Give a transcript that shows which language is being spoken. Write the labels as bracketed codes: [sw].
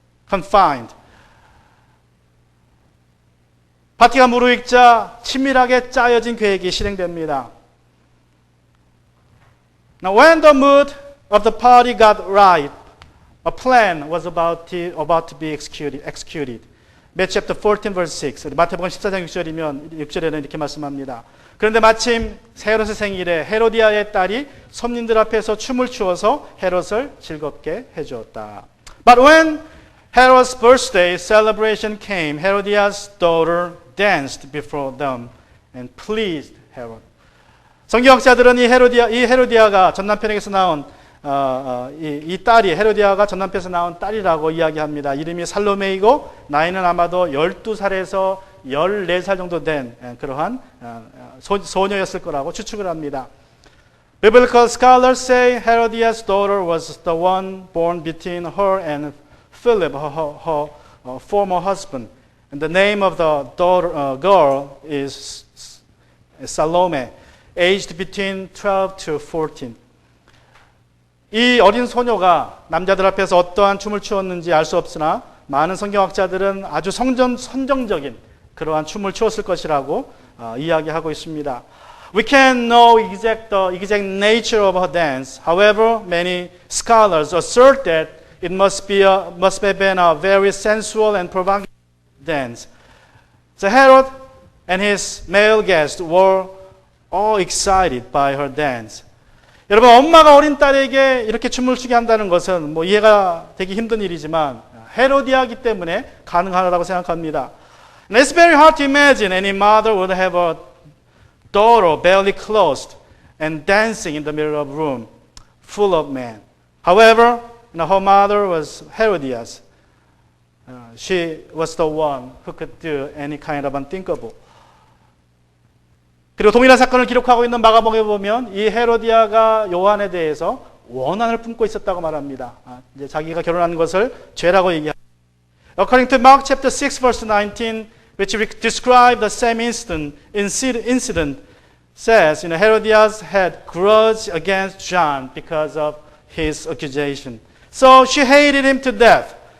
[en] confined. [ko] 파티가 무르익자 치밀하게 짜여진 계획이 실행됩니다. [en] Now when the mood of the party got right, a plan was about to be executed. Matthew chapter 14 verse 6. [ko] 마태복음 14장 6절에는 이렇게 말씀합니다. 그런데 마침 헤롯의 생일에 헤로디아의 딸이 손님들 앞에서 춤을 추어서 헤롯을 즐겁게 해주었다. [en] But when Herod's birthday celebration came, Herodias' daughter danced before them and pleased Herod. [ko] 성경학자들은 이 헤로디아가 전 남편에게서 나온 이 딸이 헤로디아가 전 남편에서 나온 딸이라고 이야기합니다. 이름이 살로메이고 나이는 아마도 12살에서 14살 정도 된 그러한 소녀였을 거라고 추측을 합니다. [en] Biblical scholars say Herodias' daughter was the one born between her and Philip, her former husband. And the name of the girl is Salome. aged between 12 to 14. [ko] 이 어린 소녀가 남자들 앞에서 어떠한 춤을 추었는지 알 수 없으나 많은 성경학자들은 아주 선정적인 그러한 춤을 추었을 것이라고 이야기하고 있습니다. [en] We can't know the exact nature of her dance. However, many scholars assert that it must have been a very sensual and provocative dance. So Herod and his male guests were all excited by her dance. [ko] 여러분, 엄마가 어린 딸에게 이렇게 춤을 추게 한다는 것은 뭐 이해가 되기 힘든 일이지만 헤로디아이기 때문에 가능하다고 생각합니다. [en] And it's very hard to imagine any mother would have a daughter barely clothed and dancing in the middle of a room full of men. However, her mother was Herodias. She was the one who could do any kind of unthinkable. [ko] 그리고 동일한 사건을 기록하고 있는 마가복음에 보면 이 헤로디아가 요한에 대해서 원한을 품고 있었다고 말합니다. 이제 자기가 결혼한 것을 죄라고 얘기합니다. [en] According to Mark chapter 6 verse 19, which describe the same incident says, Herodias had grudge against John because of his accusation. So she hated him to death.